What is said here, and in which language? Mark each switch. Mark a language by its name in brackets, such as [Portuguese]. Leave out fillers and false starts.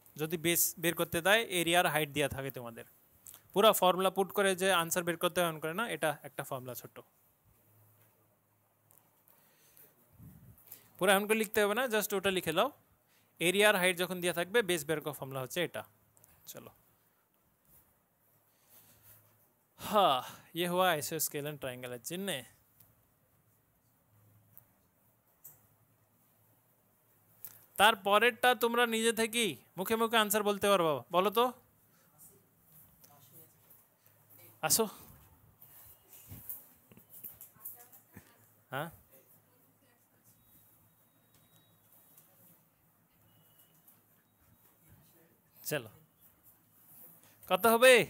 [Bangla] যদি বেস বের করতে দেয় এরিয়া আর হাইট দেওয়া থাকে তোমাদের, পুরো ফর্মুলা পুট করে যে আনসার বের করতে হয় করে না, এটা একটা ফর্মুলা ছোট, পুরো এমন করে লিখতে হবে না, জাস্ট ওটা লিখে দাও। এরিয়া আর হাইট যখন দেওয়া থাকবে বেস বের করার ফর্মুলা হচ্ছে এটা। চলো, [Hindi] हाँ ये हुआ आइसोस्केल एंड ट्रायंगल चिन्ह। [Bangla] তার পরেরটা তোমরা নিজে থেকেই মুখে মুখে আনসার বলতে পারবো, বলো তো। আসো, হ্যাঁ চলো, কত হবে?